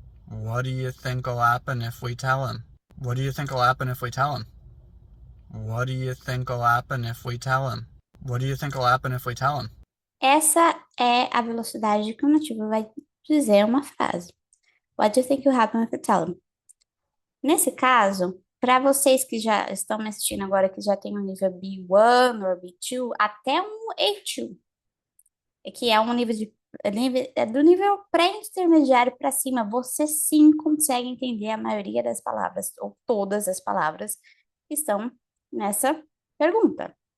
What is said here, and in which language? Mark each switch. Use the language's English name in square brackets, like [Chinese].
[English] What do you think will happen if we tell him? What do you think will happen if we tell him? What do you think will happen if we tell him? What do you think will happen if we tell him? [Portuguese] Essa é a velocidade que o nativo vai dizer uma frase. [English] What do you think will happen if you tell him? [Portuguese] Nesse caso, para vocês que já estão me assistindo agora, que já tem o nível B1 ou B2, até um A2, que é um nível de é do nível pré-intermediário para cima, você sim consegue entender a maioria das palavras, ou todas as palavras que estão nessa pergunta.